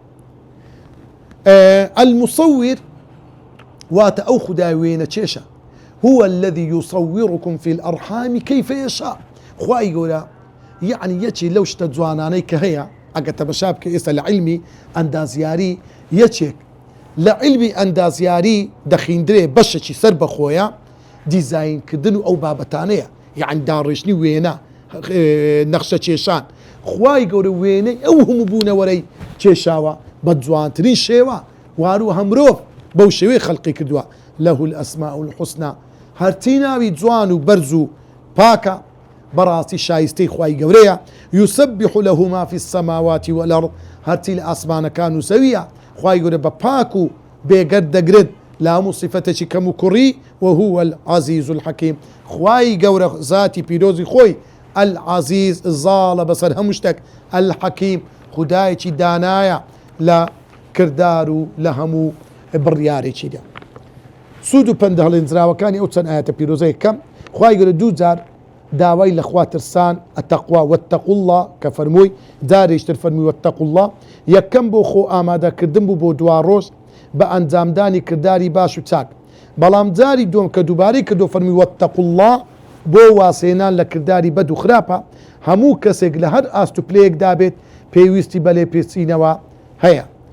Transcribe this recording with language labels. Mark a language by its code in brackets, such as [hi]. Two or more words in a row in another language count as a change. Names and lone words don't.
[ckb] المصور واتە ئەو خودای وێنە چێشە [ar] هو الذي يصوركم في الأرحام كيف يشاء [ckb] خوای گەورە يعني یەکی لەو شتە جوانانەی کە هەیە ئەگە تەمەشا بکە ئێستا لە عیلمی ئەندازیاری یەکێک لە عیلمی ئەندازیاری دەخیندرێ بەشێکی سەر بەخۆیە دیزاینکردن و ئەو بابەتانەیە یعنی داڕێژنی وێنە نەخشە کێشان خوای گەورە وێنەی ئەو هەموو بوونەوەرەی کێشاوە بە جوانترین شێوە واروە مرۆڤ بەو شێوەی خەڵقی کردووە [ar] له الأسماء الحسنى [ckb] هەرچی ناوی جوان و بەرز و پاکە بەڕاستی شایستەی خوای گەورەیە [ar] يسبح له ما في السماوات والأرض [ckb] هەرچی لە ئاسمانەکان و زەویە خوای گەورە بە پاک و بێگەر دەگرێت لە هەموو صفەتێکی کەم و کوڕی [ar] وهو العزيز الحكيم [ckb] خوای گەورە ذاتی پیرۆزی خۆی العزيز زاڵە بەسەر هەموو شتێک الحەکیم خودایەکی دانایە لە کردار و لە هەموو بڕیارێکیدا سوود و پند هەڵێنجراوەکانی ئەو چەند ئاەتە پیرۆزەیە کەم خوای گەورە دوو جار داوای لە خوا ترسان [ar] التەقوا واتقوا الله [ckb] کە فەرمووی جارێکتر فەرمووی [ar] واتقوا الله [ckb] یەکەم بۆ خۆ ئامادەکردن بوو بۆ دوا ڕۆژ بە ئەنجامدانی کردداری باش و چاک بەڵام جاری دوم کە دووبارەی کردو فەرمی [ar] واتقوا الله [ckb] بۆ واسێنان لە کردداری بەد و خراپە هەموو کەسێک لە هەر ئاست و پلەیەکدا بێت پێویستی بەلێ پێچینەوە هەیە